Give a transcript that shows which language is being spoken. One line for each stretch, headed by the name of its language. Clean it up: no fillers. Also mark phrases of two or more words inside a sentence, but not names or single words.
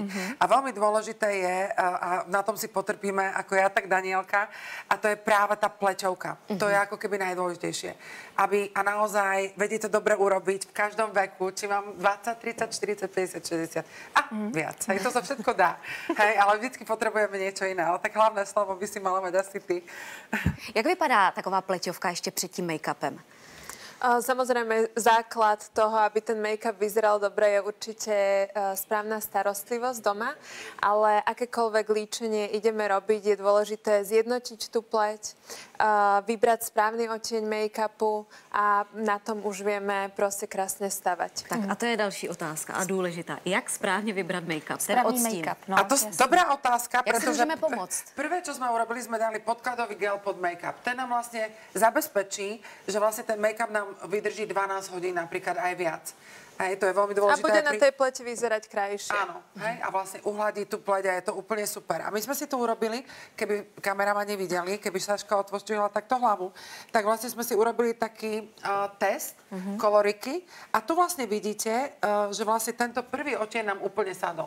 Slovak: A veľmi dôležité je, a na tom si potrpíme ako ja, tak Danielka, a to je práve tá pleťovka. To je ako keby najdôležitejšie. A naozaj vedie to dobre urobiť v každom veku, či mám 20, 30, 40, 50, 60 a viac. Hej, to sa všetko dá. Hej, ale vždycky potrebujeme niečo iné. Ale tak hlavné slovo by si mala mať asi ty.
Czech: Jak vypadá taková pleťovka ještě před tím make-upem?
Slovak: Samozrejme, základ toho, aby ten make-up vyzeral dobre, je určite správna starostlivosť doma, ale akékoľvek líčenie ideme robiť, je dôležité zjednotiť tú pleť, vybrať správny odtieň make-upu a na tom už vieme proste krásne stavať.
Czech: Tak a to je další otázka a důležitá. Jak správně vybrat make-up? Správný make-up. No, a to je dobrá otázka, jak
Slovak: pretože si môžeme pomôcť? Prvé, čo sme urobili, sme dali podkladový gel pod make-up. Ten nám vlastne zabezpečí, že vlastne ten make-up nám vydrží 12 hodín, napríklad aj viac. Hej, to je veľmi dôležité. A bude na tej pleti vyzerať krajšie. Áno, hej, a vlastne uhladí tú pleť a je to úplne super. A my sme si to urobili, keby kameramani videli, keby Saška otvošťovala takto hlavu, tak vlastne sme si urobili taký test koloriky a tu vlastne vidíte, že vlastne tento prvý odtieň nám úplne sadol.